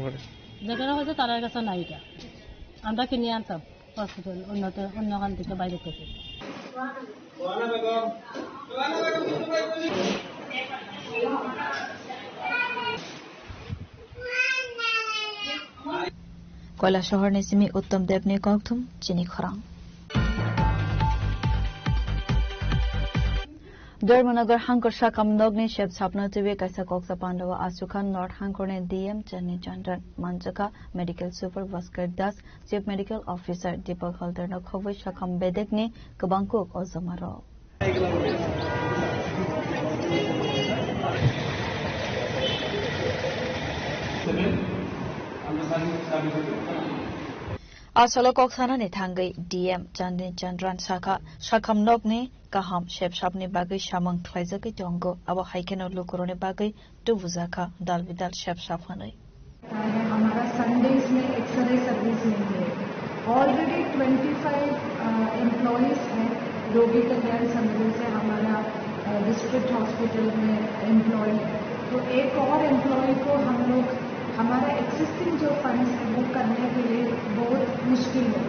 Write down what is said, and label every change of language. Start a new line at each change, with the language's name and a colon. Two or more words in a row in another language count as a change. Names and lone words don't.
Bangla: হয়েছে তার কাছে নাই, এটা আমরা কিনে আনতাম হসপিটাল অন্যখান থেকে বাইরে থেকে।
Kok Borok: কৈলাসহরनि सिमी उत्तम देवनि कौथुम चिनी खरां धर्मनगर हांकर शाकम नगनि शेप सापना टिवे कैसा कोक्सा पांडव आसुखान नॉर्थ हांकर ने डीएम चन्नी चंद्रन मंचका
English: medical super
Kok Borok: भास्कर दास
English: chief medical officer
Kok Borok: दीपक हल्दर न खबै शाकम बेदेकनि गोबांको अजमारो आसलो कोक्सानानि थांगै डीएम चन्नी चंद्रन शाखा शाकम नगनि गाहाम शेपसाबनि बागै सामंग ख्लाइजाखै दंगो अब हाइकेनो लुकुरनि बागै टुबुजाखा दाल बिदाल शेपसाब हनै
Hindi: हमारा संडेज में एक्सरे सर्विस नहीं है। ऑलरेडी 25 एम्प्लॉयज हैं रोगी कल्याण समिति से हमारा
English: district hospital
Hindi: में एम्प्लॉय है, तो एक और एम्प्लॉय को हम लोग हमारा एक्सिस्टिंग जो फंड्स है वो करने के लिए बहुत मुश्किल होगा।